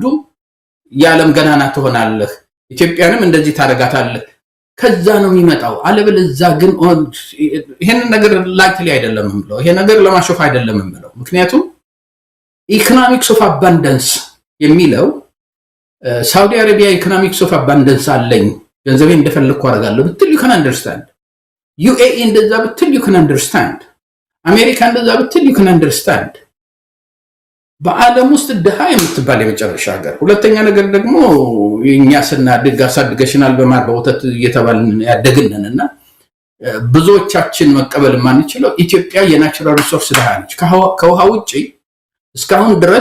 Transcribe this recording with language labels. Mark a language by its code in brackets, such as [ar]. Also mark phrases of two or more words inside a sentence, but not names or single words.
[am] የዓለም ገናና ትሆናለህ፣ ኢትዮጵያንም እንደዚህ ታደርጋታለህ። ከዛ ነው የሚመጣው። አለበለዚያ ግን ይሄን ነገር ላይትሊ አይደለም የምለው፣ ይሄ ነገር ለማሾፍ አይደለም የምለው። ምክንያቱም [en] economics of abundance [am] የሚለው ሳውዲ አረቢያ ኢኮኖሚክስ [en] of abundance [am] አለኝ ገንዘቤ እንደፈለኩ አደርጋለሁ ብትል [en] you can understand። [am] ዩኤኢ እንደዛ ብትል [en] you can understand። [am] አሜሪካ እንደዛ ብትል [en] you can understand። [am] በዓለም ውስጥ ድሃ የምትባል የመጨረሻ ሀገር። ሁለተኛ ነገር ደግሞ እኛ ስናድግ አሳድገሽናል በማር በወተት እየተባልን ያደግነንና ብዙዎቻችን መቀበል የማንችለው ኢትዮጵያ [en] natural resource [am] ድሃ ነች። ከውሃ ውጪ እስካሁን ድረስ